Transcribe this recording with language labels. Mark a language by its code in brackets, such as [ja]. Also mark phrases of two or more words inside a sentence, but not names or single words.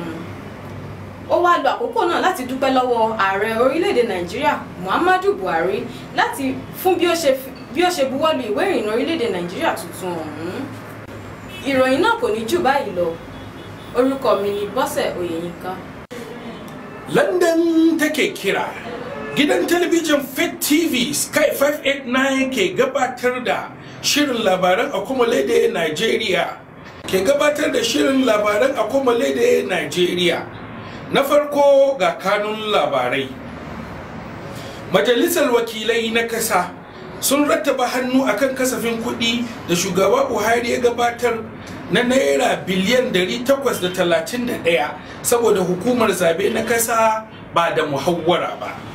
[yo] Ó wá lo àkókò náà láti dúpẹ́ lọ́wọ́ ààrẹ orílẹ̀-èdè Nàìjíríà Muhammadu Buhari láti fún bí ó ṣe buwọ́lu ìwé ìrìnnà orílẹ̀-èdè Nàìjíríà tuntun ọ̀hún. Ìròyìn náà kò ní jù báyìí lọ. Orúkọ mi ni Bọ́sẹ̀ Oyèyínká. [ha] London take kira. Gidan talabijin Faith TV Sky 589 ke gabatar da shirin labaran Akomolede Nigeria. Ke gabatar da shirin labaran Akomolede Nigeria. Na farko ga kanun labarai. Majalisar wakilai na kasa sun rattaba hannu akan kasafin kuɗi da shugaba Buhari ya gabatar na naira biliyan 831 saboda hukumar zabe na kasa ba da muhawwara ba.